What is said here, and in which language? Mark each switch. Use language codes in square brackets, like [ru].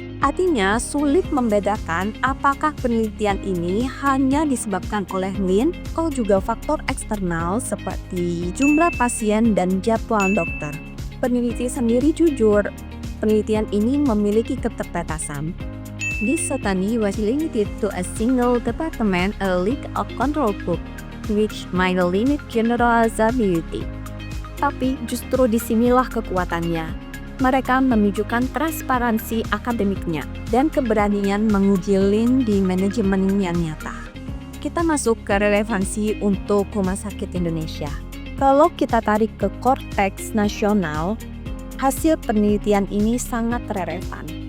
[id] Artinya, sulit membedakan apakah penelitian ini hanya disebabkan oleh Lean atau juga faktor eksternal seperti jumlah pasien dan jadwal dokter. Peneliti sendiri jujur, penelitian ini memiliki keterbatasan. [en] This study was limited to a single department, a leak of control group, which might limit generalizability. [id] Tapi justru disinilah kekuatannya. Mereka menunjukkan transparansi akademiknya dan keberanian menguji Lean di manajemen yang nyata. Kita masuk ke relevansi untuk Rumah Sakit Indonesia. Kalau kita tarik ke korteks nasional, hasil penelitian ini sangat relevan.